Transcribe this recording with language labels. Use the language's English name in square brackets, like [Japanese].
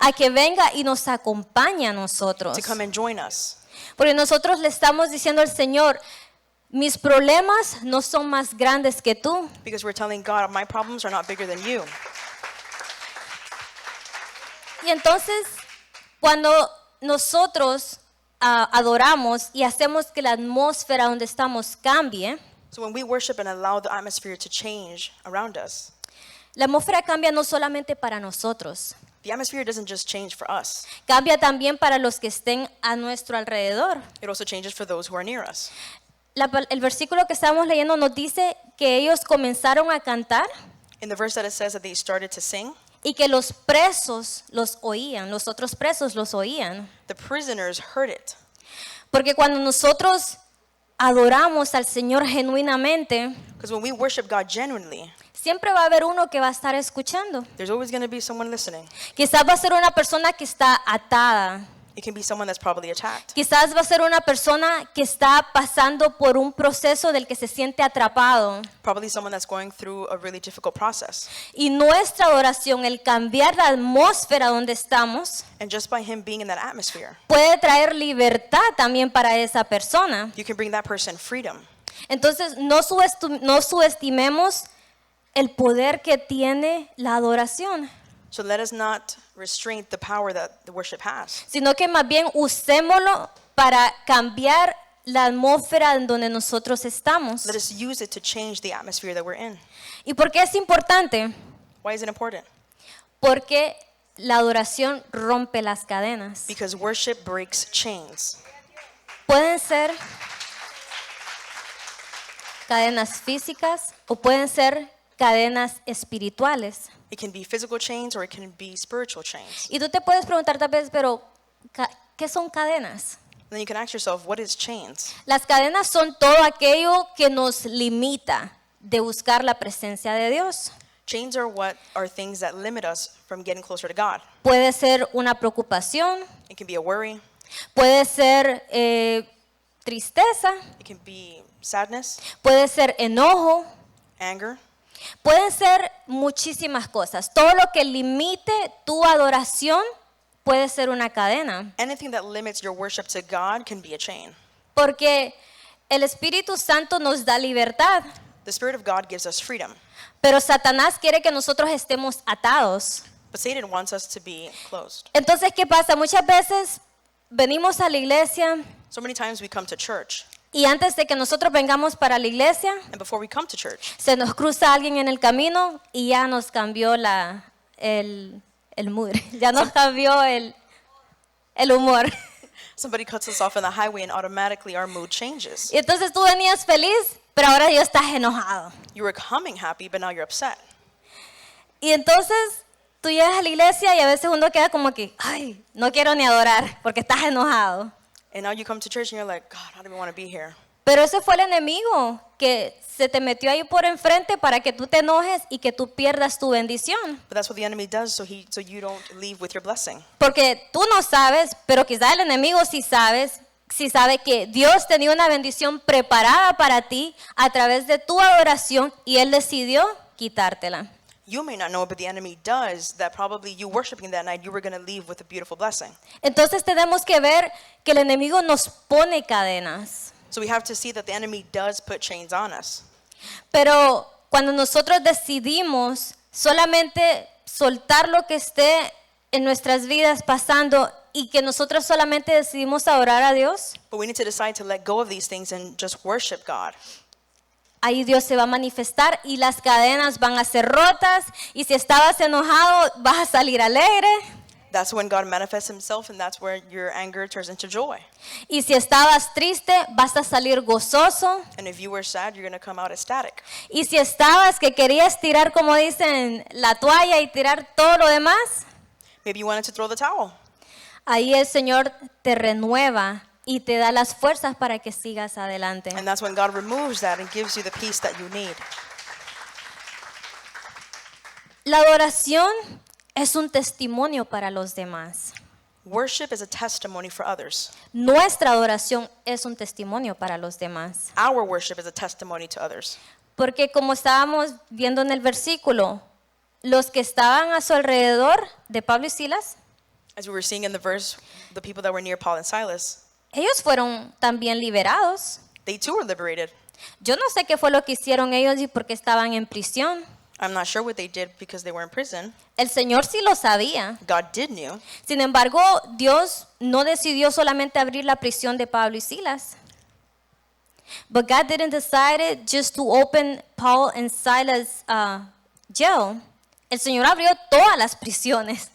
[Spanish] a que venga y nos acompañe a nosotros. [English] to come and join us. [Spanish] Porque nosotros le estamos diciendo al Señor, mis problemas no son más grandes que tú. [English] Because we're telling God, my problems are not bigger than you. [Spanish] Y entonces, cuando nosotros adoramos y hacemos que la atmósfera donde estamos cambie, [English] So when we worship and allow the atmosphere to change around us, [Spanish] la atmósfera cambia no solamente para nosotros, [English] The atmosphere doesn't just change for us. [Spanish] cambia también para los que estén a nuestro alrededor. [English] It also changes for those who are near us. [Spanish] El versículo que estamos leyendo nos dice que ellos comenzaron a cantar [English] In the verse that it says that they started to sing, [Spanish] y que los presos los oían, los otros presos los oían. [English] the prisoners heard it. [Spanish] Porque cuando nosotros adoramos al Señor genuinamente, [English] Because when we worship God genuinely, [Spanish] siempre va a haber uno que va a estar escuchando. [English] there's always going to be someone listening. [Spanish] Quizás va a ser una persona que está atada. [English] It can be someone that's probably attacked. [Spanish] Quizás va a ser una persona que está pasando por un proceso del que se siente atrapado. [English] Probably someone that's going through a really difficult process. [Spanish] Y nuestra adoración, el cambiar la atmósfera donde estamos, [English] And just by him being in that atmosphere, [Spanish] puede traer libertad también para esa persona. [English] you can bring that person freedom. [Spanish] Entonces, no subestimemos el poder que tiene la adoración, [English] So let us not restrain the power that the worship has, [Spanish] sino que más bien usémoslo para cambiar la atmósfera en donde nosotros estamos. [English] let us use it to change the atmosphere that we're in. [Spanish] ¿Y por qué es importante? [English] Why is it important? [Spanish] Porque la adoración rompe las cadenas. [English] Because worship breaks chains. [Spanish] Pueden ser cadenas físicas o pueden ser cadenas espirituales. [English] It can be physical chains or it can be spiritual chains. [Spanish] Y tú te puedes preguntar tal vez, pero ¿qué son cadenas? [English] Then you can ask yourself, what is chains? [Spanish] Las cadenas son todo aquello que nos limita de buscar la presencia de Dios. [English] Chains are things that limit us from getting closer to God. [Spanish] Puede ser una preocupación, [English] It can be a worry, [Spanish] puede ser tristeza, [English] it can be sadness, [Spanish] puede ser enojo, [English] anger. [Spanish] pueden ser muchísimas cosas. Todo lo que limite tu adoración puede ser una cadena. [English] Anything that limits your worship to God can be a chain. [Spanish] Porque el Espíritu Santo nos da libertad, [English] The Spirit of God gives us freedom, [Spanish] pero Satanás quiere que nosotros estemos atados. [English] but Satan wants us to be closed. [Spanish] Entonces, ¿qué pasa? Muchas veces venimos a la iglesia [English] So many times we come to church, [Spanish] y antes de que nosotros vengamos para la iglesia, [English] and before we come to church, [Spanish] se nos cruza alguien en el camino y ya nos cambió el mood, ya nos cambió el humor. [English] somebody cuts us off on the highway and automatically our mood changes. [Spanish] Y entonces tú venías feliz, pero ahora ya estás enojado. [English] You were coming happy, but now you're upset. [Spanish] Y entonces tú llegas a la iglesia y a veces uno queda como que, ay, no quiero ni adorar porque estás enojado. [English] And now you come to church and you're like, God, I don't even want to be here. [Spanish] Pero ese fue el enemigo que se te metió ahí por enfrente para que tú te enojes y que tú pierdas tu bendición. [English] But that's what the enemy does, so you don't leave with your blessing. [Spanish] Porque tú no sabes, pero quizás el enemigo sí sabe que Dios tenía una bendición preparada para ti a través de tu adoración y Él decidió quitártela. [English] You may not know, but the enemy does, that probably you worshiping that night, you were going to leave with a beautiful blessing. [Spanish] Entonces tenemos que ver que el enemigo nos pone cadenas. [English] So we have to see that the enemy does put chains on us. [Spanish] Pero cuando nosotros decidimos solamente soltar lo que esté en nuestras vidas pasando y que nosotros solamente decidimos adorar a Dios, [English] But we need to decide to let go of these things and just worship God. [Spanish] ahí Dios se va a manifestar y las cadenas van a ser rotas y si estabas enojado vas a salir alegre [English] That's when God manifests himself, and that's where your anger turns into joy. [Spanish] y si estabas triste vas a salir gozoso [English] And if you were sad, you're going to come out ecstatic. [Spanish] y si estabas que querías tirar, como dicen, la toalla y tirar todo lo demás, [English] Maybe you wanted to throw the towel. [Spanish] ahí el Señor te renueva y te da las fuerzas para que sigas adelante. [English] And that's when God removes that and gives you the peace that you need. [Spanish] La adoración es un testimonio para los demás. [English] Worship is a testimony for others. [Spanish] Nuestra adoración es un testimonio para los demás. [English] Our worship is a testimony to others. [Spanish] Porque como estábamos viendo en el versículo, los que estaban a su alrededor de Pablo y Silas, [English] As we were seeing in the verse, the people that were near Paul and Silas, [Spanish] ellos fueron también liberados. [English] they too were liberated. [Spanish] Yo no sé qué fue lo que hicieron ellos y por qué estaban en prisión. [English] I'm not sure what they did because they were in prison. [Spanish] El Señor sí lo sabía. [English] God did know. [Spanish] Sin embargo, Dios no decidió solamente abrir la prisión de Pablo y Silas. [English] But God didn't decide just to open Paul and Silas' jail. [Spanish] El Señor abrió todas las prisiones